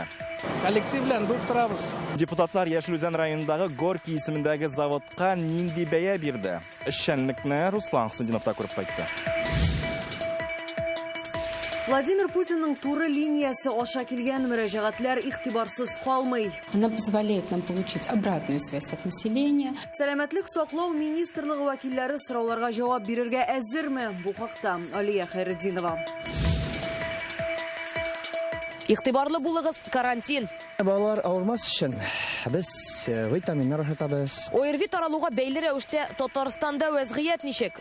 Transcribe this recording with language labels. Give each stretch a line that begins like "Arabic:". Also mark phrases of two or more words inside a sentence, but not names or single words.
Tatar: Коллектив белән булыштырабыз. Депутатлар Яшел Үзән районындагы Горький исемендәге заводка нинди бәя бирде? Эшчәнлекне Руслан Хусайновта күреп кайтты. Владимир Путинның туры линиясы аша килгән мөрәҗәгатьләр игътибарсыз калмый.
Russian: Она позволяет нам получить обратную связь от населения.
Tatar: Сәламәтлек саклау министрлыгы вәкилләре сорауларга җавап бирергә әзерме? Бу хакта Алия Хайретдинова. Игътибарлы булыгыз, карантин. Балалар авырмас өчен без витаминнар һатабыз. ОРВИ таралуга бәйле рәвештә Татарстанда вәзгыять ничек?